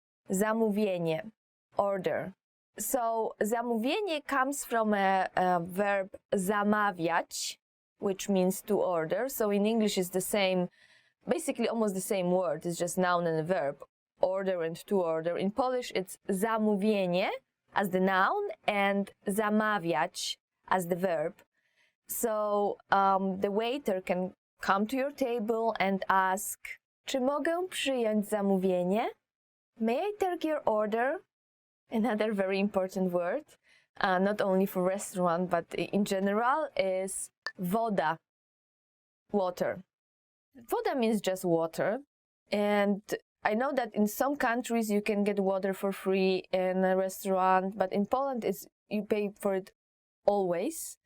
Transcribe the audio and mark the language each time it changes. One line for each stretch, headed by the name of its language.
English: Zamówienie, order. So zamówienie comes from a verb zamawiać, which means to order. So in English it's the same, basically almost the same word. It's just noun and a verb, order and to order. In Polish it's zamówienie as the noun and zamawiać as the verb. So the waiter can come to your table and ask,
Polish: czy mogę przyjąć zamówienie?
English: May I take your order? Another very important word, not only for restaurant, but in general, is woda, water. Woda means just water. And I know that in some countries you can get water for free in a restaurant, but in Poland you pay for it always.